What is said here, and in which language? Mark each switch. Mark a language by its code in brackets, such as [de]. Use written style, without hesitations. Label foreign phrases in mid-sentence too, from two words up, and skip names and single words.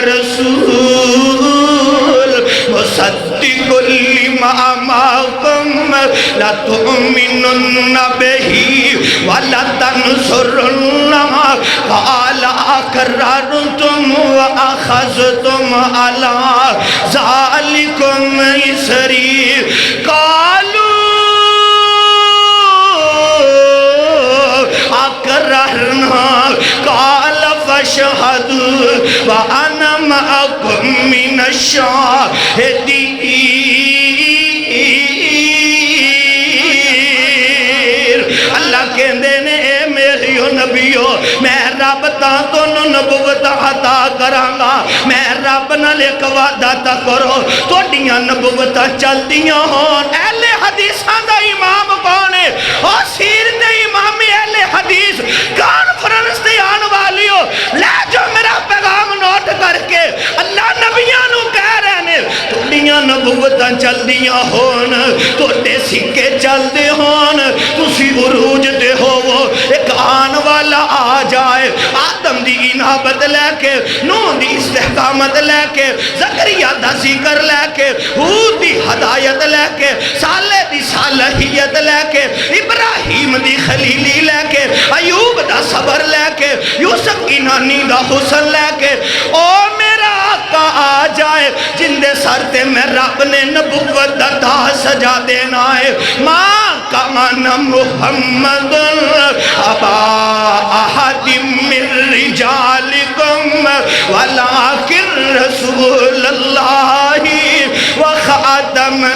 [ar] رَسُولٌ مُصَدِّقٌ لِّمَا مَعَكُمْ لَتُؤْمِنُنَّ بِهِ وَلَتَنصُرُنَّهُ قَالَ أَقْرَرْتُمْ وَأَخَذْتُمْ عَلَى ذَلِكُمْ إِصْرِي قَالُوا أَقْرَرْنَا قَالَ فَاشْهَدُوا وَأَنَا مَعَكُمْ مِنَ الشَّاهِدِينَ اللہ [pa] کہندے نے اے میری نبیو میں رب تاں تونوں نبوت عطا کرانگا میں رب نال ایک وعدہ تا کرو تہاڈیاں نبوتاں چلدیاں ہون اہل حدیثاں دا امام کون ہے او سیرت دے امام اہل حدیث کانفرنس تے آن والیو لے جو میرا پیغام نوٹ کر کے اللہ نبیاں نو کہہ رہے نے تہاڈیاں نبوتاں چلدیاں ہون تہاڈے سکے چلدے ہون تسی عروج دے ہوو ایک آن والا آ جائے آدم دی انابت لے کے نوح دی استحقامت لے کے زکریہ دا ذکر لے کے حود دی ہدایت لے کے صالح دی صالحیت لے کے ابراہیم دی خلیلی لے کے ایوب دا صبر لے کے یوسف کی نانی دا حسن لے کے او میرا آقا آ جائے جن دے سر تے میں رب نے نبوت دا تاج سجا دینا ہے [ar] ماں کان محمد ابا احد من رجالکم ولکن رسول اللہ وخاتم